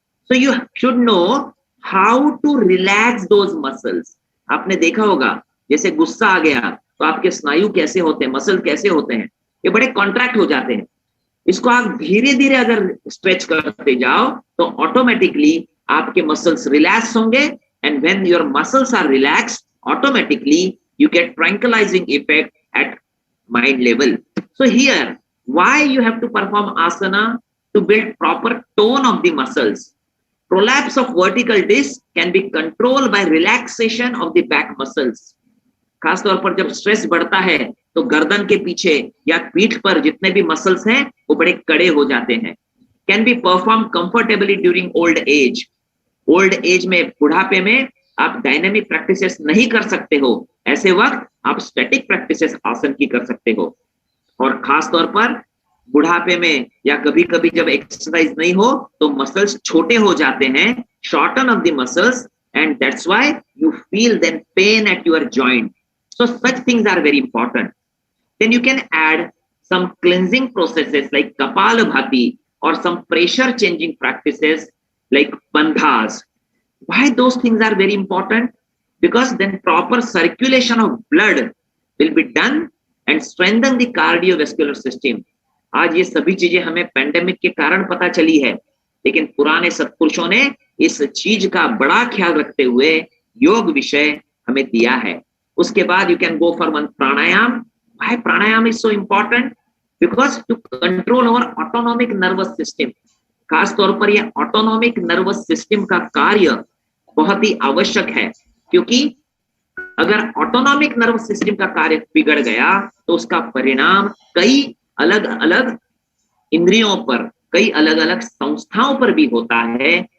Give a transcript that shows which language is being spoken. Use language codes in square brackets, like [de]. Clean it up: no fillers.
[en] So you should know how to relax those muscles. [hi] आपने देखा होगा जैसे गुस्सा आ गया तो आपके स्नायु कैसे होते हैं, मसल कैसे होते हैं, ये बड़े कॉन्ट्रैक्ट हो जाते हैं. इसको आप धीरे धीरे अगर स्ट्रेच करते जाओ तो ऑटोमेटिकली आपके मसल्स रिलैक्स होंगे. [en] And when your muscles are relaxed, automatically you get tranquilizing effect at mind level. So here, why you have to perform asana? To build proper tone of the muscles. Prolapse of vertical disc can be controlled by relaxation of the back muscles. [hi] खासतौर पर जब stress बढ़ता है तो गर्दन के पीछे या पीठ पर जितने भी मसल्स हैं वो बड़े कड़े हो जाते हैं. [en] Can be performed comfortably during old age. [hi] Old age में, बुढ़ापे में आप डायनेमिक प्रैक्टिसेस नहीं कर सकते हो, ऐसे वक्त आप स्टैटिक प्रैक्टिसेस आसन की कर सकते हो. और खास तौर पर बुढ़ापे में या कभी कभी जब एक्सरसाइज नहीं हो तो मसल्स छोटे हो जाते हैं, [en] Shorten of the muscles, and that's why you feel then pain at your joint. So such things are very important. Then you can add some cleansing processes like kapalbhati और some pressure changing practices like bandhas. Why those things are very important? Because then proper circulation of blood will be done and strengthen the cardiovascular system. [hi] आज ये सभी चीजें हमें pandemic के कारण पता चली है, लेकिन पुराने सत्पुरुषों ने इस चीज का बड़ा ख्याल रखते हुए योग विषय हमें दिया है. उसके बाद [en] you can go for one pranayam. Why pranayam is so important? Because to control our autonomic nervous system. [hi] खास तौर पर यह ऑटोनॉमिक नर्वस सिस्टम का कार्य बहुत ही आवश्यक है, क्योंकि अगर ऑटोनॉमिक नर्वस सिस्टम का कार्य बिगड़ गया तो उसका परिणाम कई अलग अलग इंद्रियों पर, कई अलग अलग संस्थाओं पर भी होता है.